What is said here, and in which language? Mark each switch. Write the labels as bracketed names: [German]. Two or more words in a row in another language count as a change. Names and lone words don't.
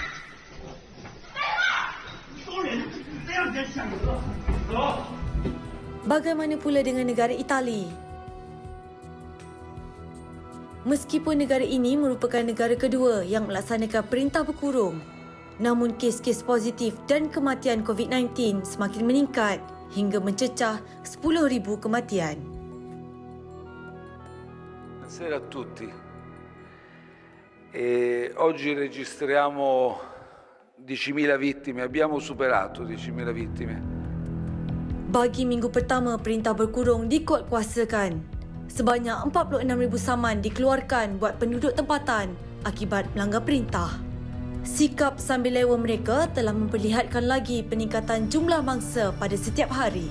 [Malay] Bagaimana pula dengan negara Itali? Meskipun negara ini merupakan negara kedua yang melaksanakan perintah berkurung, namun kes-kes positif dan kematian COVID-19 semakin meningkat hingga mencecah 10,000 kematian. [Italian] Buonasera a tutti. Oggi registriamo 10.000 vittime, abbiamo superato 10.000 vittime. [Malay] Bagi minggu pertama perintah berkurung dikuatkuasakan, sebanyak 46,000 saman dikeluarkan buat penduduk tempatan akibat melanggar perintah. Sikap sambil lewa mereka telah memperlihatkan lagi peningkatan jumlah mangsa pada setiap hari.